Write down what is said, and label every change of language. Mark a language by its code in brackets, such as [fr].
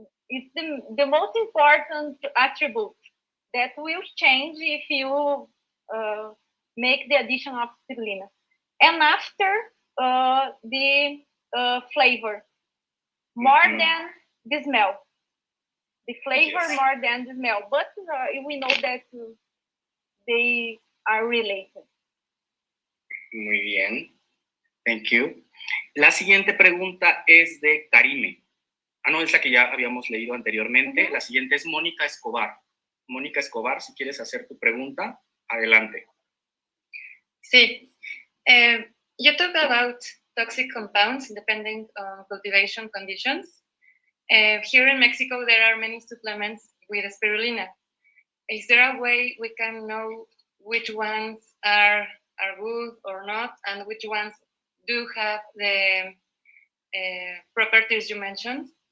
[en] It's the most important attribute that will change if you make the addition of spirulina. And after the flavor, more than the smell. The flavor more than the smell. But we know that they are related. [es] Muy bien. [en] Thank you. [es] La siguiente pregunta es de Karime. no, esa que ya habíamos leído anteriormente. La siguiente es Mónica Escobar. Mónica Escobar, si quieres hacer tu pregunta, adelante. Sí. [en] You talk about toxic compounds depending on cultivation conditions. Here in Mexico, there are many supplements with spirulina. Is there a way we can know which ones are good or not, and which ones do have the properties you mentioned?